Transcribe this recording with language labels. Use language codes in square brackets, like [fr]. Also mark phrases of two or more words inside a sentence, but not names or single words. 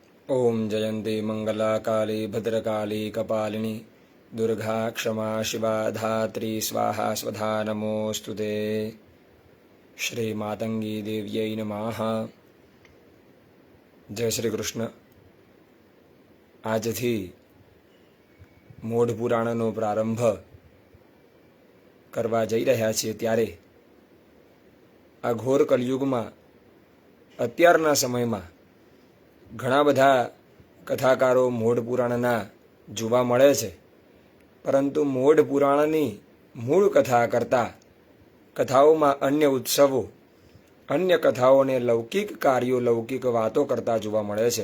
[sa] ओम जयंती मंगला काली भद्रकाली कपालिनी दुर्गा क्षमा शिवा धात्री स्वाहा स्वधा नमोस्तुते। श्री मातंगी देव्यै नमः। [hi] जय श्री कृष्ण। [gu] આજથી મોઢ પુરાણનો પ્રારંભ કરવા જઈ રહ્યા છીએ ત્યારે આ ઘોર કલયુગમાં અત્યારના સમયમાં ઘણા બધા કથાકારો મોઢ પુરાણના જોવા મળે છે, પરંતુ મોઢ પુરાણની મૂળ કથા કરતાં કથાઓમાં અન્ય ઉત્સવો, અન્ય કથાઓને લૌકિક કાર્યો, લૌકિક વાતો કરતા જોવા મળે છે।